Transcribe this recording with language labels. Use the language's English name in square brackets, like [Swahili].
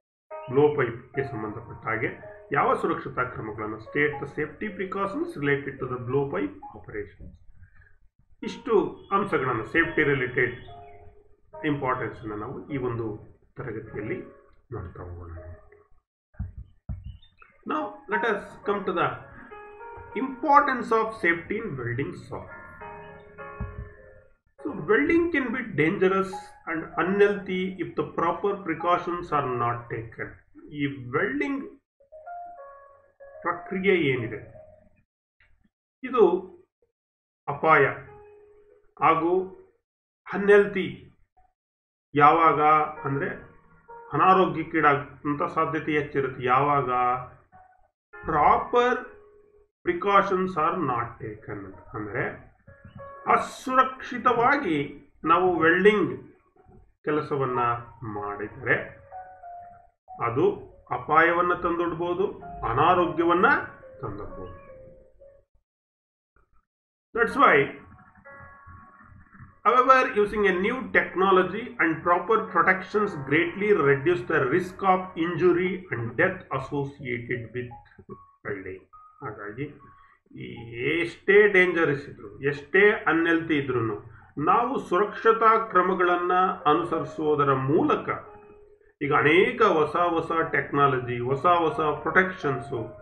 [Kannada] Blow ಪೈಪ್ಗೆ ಸಂಬಂಧಪಟ್ಟ ಹಾಗೆ ಯಾವ ಸುರಕ್ಷತಾ ಕ್ರಮಗಳನ್ನು, [English] State the safety precautions related to the blow pipe operations. [Kannada] ಇಷ್ಟು ಅಂಶಗಳನ್ನು, ಸೇಫ್ಟಿ ರಿಲೇಟೆಡ್ ಇಂಪಾರ್ಟೆನ್ಸ್ ಅನ್ನು ನಾವು ಈ ಒಂದು ತರಗತಿಯಲ್ಲಿ ನೋಡ್ತಾ ಹೋಗೋಣ. [English] Now let us come to the importance of safety in welding shop. So welding can be dangerous and unhealthy if the proper precautions are not taken. [Kannada] ಈ ವೆಲ್ಡಿಂಗ್ ಪ್ರಕ್ರಿಯೆ ಏನಿದೆ ಇದು ಅಪಾಯ ಹಾಗೂ ಅನ್ಹೆಲ್ತಿ ಯಾವಾಗ ಅಂದರೆ ಅನಾರೋಗ್ಯಕ್ಕೀಡಾಗುವಂಥ ಸಾಧ್ಯತೆ ಹೆಚ್ಚಿರುತ್ತೆ ಯಾವಾಗ [English] Proper precautions are not taken. [Kannada] ಅಂದರೆ ಅಸುರಕ್ಷಿತವಾಗಿ ನಾವು ವೆಲ್ಡಿಂಗ್ ಕೆಲಸವನ್ನ ಮಾಡಿದರೆ ಅದು ಅಪಾಯವನ್ನು ತಂದೊಡ್ಬೋದು, ಅನಾರೋಗ್ಯವನ್ನ ತಂದೊಡ್ಬೋದು. [English] That's why, however, using a new technology and proper protections greatly reduce the risk of injury and death associated with welding. [Kannada] ಹಾಗಾಗಿ ಎಷ್ಟೇ ಡೇಂಜರಸ್ ಇದ್ರು, ಎಷ್ಟೇ ಅನ್ಹೆಲ್ತಿ ಇದ್ರು ನಾವು ಸುರಕ್ಷತಾ ಕ್ರಮಗಳನ್ನು ಅನುಸರಿಸುವುದರ ಮೂಲಕ ಈಗ ಅನೇಕ ಹೊಸ ಹೊಸ ಟೆಕ್ನಾಲಜಿ, ಹೊಸ ಹೊಸ ಪ್ರೊಟೆಕ್ಷನ್ಸು